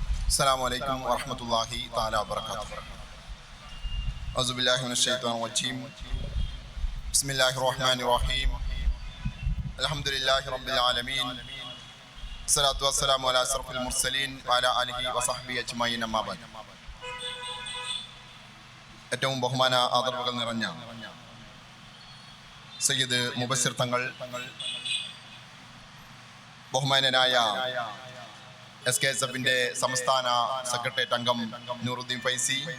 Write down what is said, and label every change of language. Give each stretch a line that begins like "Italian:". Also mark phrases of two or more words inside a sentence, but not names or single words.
Arabic: السلام عليكم ورحمة الله تعالى وبركاته. أعوذ بالله من الشيطان الرجيم. بسم الله الرحمن الرحيم. الحمد لله رب العالمين. الصلاة والسلام على أشرف المرسلين وعلى آله وصحبه أجمعين أما بعد.
Malayalam: ഏറ്റവും ബഹുമാന ആദരവുകൾ നിറഞ്ഞ സയ്യിദ് മുബസ്സിർ തങ്ങൾ, ബഹുമാനനായ SKSFിന്റെ സംസ്ഥാന സെക്രട്ടേറിയറ്റ് അംഗം നൂറുദ്ദീൻ ഫൈസി,